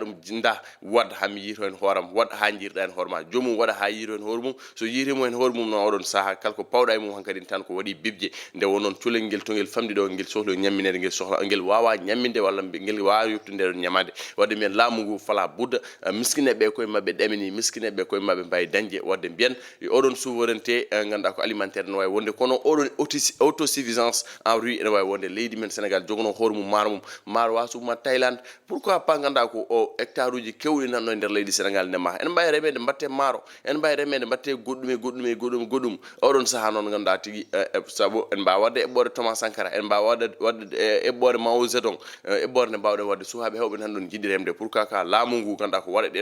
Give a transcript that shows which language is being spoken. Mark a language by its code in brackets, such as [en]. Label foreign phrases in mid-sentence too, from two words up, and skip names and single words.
[ff] ɗum jinda wad hami yito hen hooram wad ha jirɗa hen hoorema jomum waɗa ha yiro hen hoore mum so yirimo hen hoore mum no oɗon saaha kalko pawɗa e mum hankkadi tan ko waɗi bibje nde wonnon culel ngel to ngel famɗi ɗo ngel sohli ñamminede ngel sohla ngel wawa ñamminde walla ngel wawa yoptinde ɗon ñamade wadde mbiyen laamu ngu fala budda miskineɓe koye mabɓe ɗamini miskineɓe koye mabɓe mbawi dañde wadde mbiyen oɗon souveraineté ganduɗa ko alimentaire no wawi wonde kono oɗon [fr] autosuffisance en riz [ff] ene wawi wonde leydi men Sénégal jogono hoore mum maaro wasuma Thaïlande [fr] pourquoi pas [ff] ganduɗa ko o hectare uji kewɗi nanɗo e nder leydi Sénégal ndema en mbawi remede mbatte maaro en mbawi remede mbatte goɗɗum oɗon saaha noon ganduɗa tigui saabu en mbawi wadde eɓɓore Thomas Sankara en mbawi wadde eɓɓore Mao Zedong eɓɓore nde mbawɗen wadde sukaɓe hewɓe nan ɗon jiɗi remde pourquoi ka laamu ngu ganduɗa ko waɗa